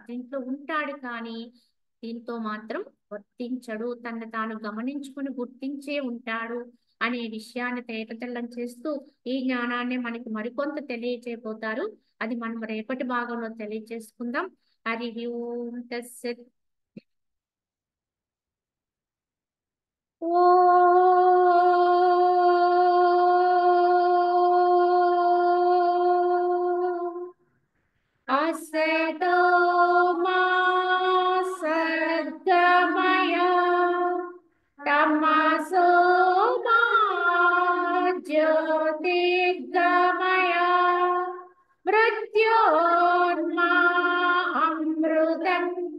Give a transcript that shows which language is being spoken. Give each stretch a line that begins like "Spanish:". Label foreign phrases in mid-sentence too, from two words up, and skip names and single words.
Telugu: దీంట్లో ఉంటాడు కానీ దీంతో మాత్రం వర్తించడు, తను తాను గమనించుకుని గుర్తించే ఉంటాడు అనే విషయాన్ని తేటతెల్లం చేస్తూ ఈ జ్ఞానాన్ని మనకి మరికొంత తెలియచేయబోతారు. అది మనం రేపటి భాగంలో తెలియచేసుకుందాం.
Sanskrit: హరి ఓం తస్సత్. असतो मा सद्गमय, तमसो मा ज्योतिर्गमय, मृत्योर्मा अमृतम्